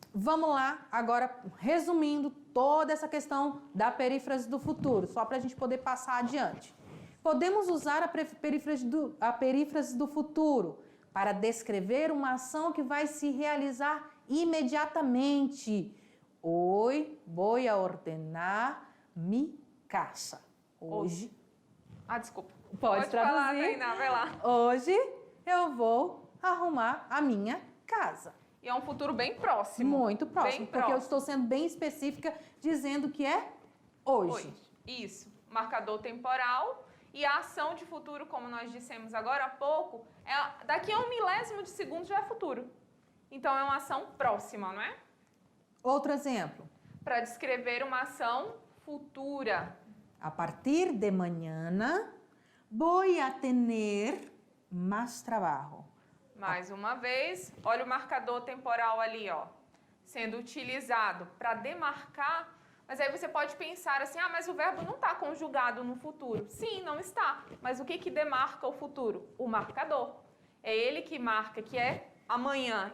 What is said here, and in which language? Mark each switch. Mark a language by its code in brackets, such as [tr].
[pt] Vamos lá, agora resumindo toda essa questão da perífrase do futuro, só para a gente poder passar adiante. Podemos usar a perífrase do futuro para descrever uma ação que vai se realizar imediatamente. [es] Hoy voy a ordenar mi casa. [pt] Hoje. Desculpa. Pode traduzir. Falar, Tainá, vai lá. Hoje eu vou arrumar a minha casa. E é um futuro bem próximo. Muito próximo, porque eu estou sendo bem específica, dizendo que é hoje. Isso. Marcador temporal E a ação de futuro, como nós dissemos agora há pouco, daqui a 1 milésimo de segundo já é futuro. Então, é uma ação próxima, não é? Outro exemplo. Para descrever uma ação futura. [es] A partir de mañana voy a tener más trabajo. [pt] Mais uma vez, olha o marcador temporal ali, ó, sendo utilizado para demarcar. Mas aí você pode pensar assim, mas o verbo não está conjugado no futuro. Sim, não está. Mas o que demarca o futuro? O marcador. É ele que marca que é amanhã.